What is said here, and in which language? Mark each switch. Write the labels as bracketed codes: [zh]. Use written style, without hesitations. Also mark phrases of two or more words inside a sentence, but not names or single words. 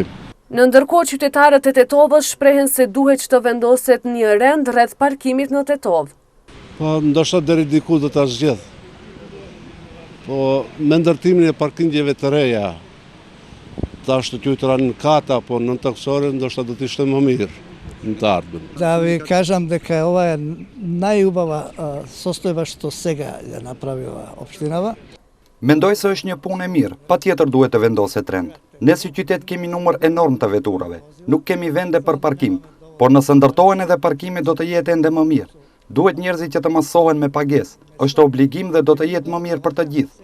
[sq] Në ndërkohë qytetarët e Tetovës shprehen se duhet që të vendoset një rend rreth parkimit në Tetov. Po, ndoshta deri diku do ta zgjedh. Po, me ndërtimin e parkingjeve të reja, tash të qytera në kata, po në taksore, ndoshta do të ishte më mirë në të ardhmen. [sr] Da vi kažem [mk] дека ова е најубава состојба што сега ја направила општинава. [sq] Mendoj se është një punë e mirë, patjetër duhet të vendoset rend. Ne si qytet kemi numër enorm të veturave, nuk kemi vende për parkim, por nëse ndërtohen edhe parkimi do të jetë ende më mirë. Duhet njerëzit që të masohen me pagesë, është obligim dhe do të jetë më mirë për të gjithë.